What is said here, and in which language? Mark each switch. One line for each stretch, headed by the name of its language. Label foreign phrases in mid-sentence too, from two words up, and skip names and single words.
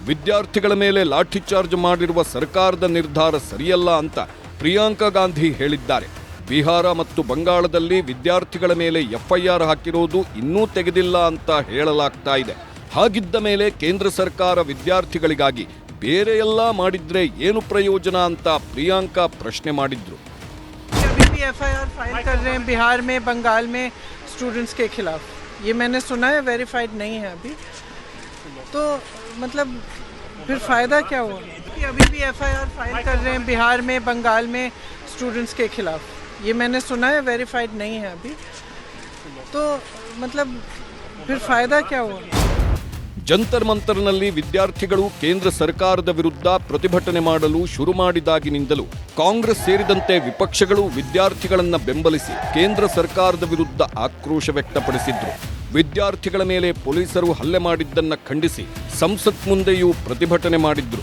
Kannada: ವಿದ್ಯಾರ್ಥಿಗಳ ಮೇಲೆ ಲಾಠಿ ಚಾರ್ಜ್ ಮಾಡಿರುವ ಸರ್ಕಾರದ ನಿರ್ಧಾರ ಸರಿಯಲ್ಲ ಅಂತ ಪ್ರಿಯಾಂಕಾ ಗಾಂಧಿ ಹೇಳಿದ್ದಾರೆ. ಬಿಹಾರ ಮತ್ತು ಬಂಗಾಳದಲ್ಲಿ ವಿದ್ಯಾರ್ಥಿಗಳ ಮೇಲೆ ಎಫ್ಐಆರ್ ಹಾಕಿರೋದು ಇನ್ನೂ ತೆಗೆದಿಲ್ಲ ಅಂತ ಹೇಳಲಾಗ್ತಾ ಇದೆ. ಹಾಗಿದ್ದ ಮೇಲೆ ಕೇಂದ್ರ ಸರ್ಕಾರ ವಿದ್ಯಾರ್ಥಿಗಳಿಗಾಗಿ ಬೇರೆ ಎಲ್ಲ ಮಾಡಿದ್ರೆ ಏನು ಪ್ರಯೋಜನ ಅಂತ ಪ್ರಿಯಾಂಕಾ ಪ್ರಶ್ನೆ ಮಾಡಿದ್ರು.
Hindi: अभी भी एफआईआर फाइल कर रहे हैं बिहार में, बंगाल में स्टूडेंट्स के खिलाफ. ये मैंने सुना है, वेरीफाइड नहीं है अभी. तो मतलब फिर फ़ायदा क्या हुआ कि अभी भी एफआईआर फाइल कर रहे हैं बिहार में, बंगाल में स्टूडेंट्स के खिलाफ. ये मैंने सुना है, वेरीफाइड नहीं है अभी. तो मतलब फिर फ़ायदा क्या हुआ.
Kannada: ಜಂತರ್ ಮಂತರ್ನಲ್ಲಿ ವಿದ್ಯಾರ್ಥಿಗಳು ಕೇಂದ್ರ ಸರ್ಕಾರದ ವಿರುದ್ಧ ಪ್ರತಿಭಟನೆ ಮಾಡಲು ಶುರು ಮಾಡಿದಾಗಿನಿಂದಲೂ ಕಾಂಗ್ರೆಸ್ ಸೇರಿದಂತೆ ವಿಪಕ್ಷಗಳು ವಿದ್ಯಾರ್ಥಿಗಳನ್ನ ಬೆಂಬಲಿಸಿ ಕೇಂದ್ರ ಸರ್ಕಾರದ ವಿರುದ್ಧ ಆಕ್ರೋಶ ವ್ಯಕ್ತಪಡಿಸಿದ್ರು. ವಿದ್ಯಾರ್ಥಿಗಳ ಮೇಲೆ ಪೊಲೀಸರು ಹಲ್ಲೆ ಮಾಡಿದ್ದನ್ನ ಖಂಡಿಸಿ ಸಂಸತ್ ಮುಂದೆಯೂ ಪ್ರತಿಭಟನೆ ಮಾಡಿದ್ರು.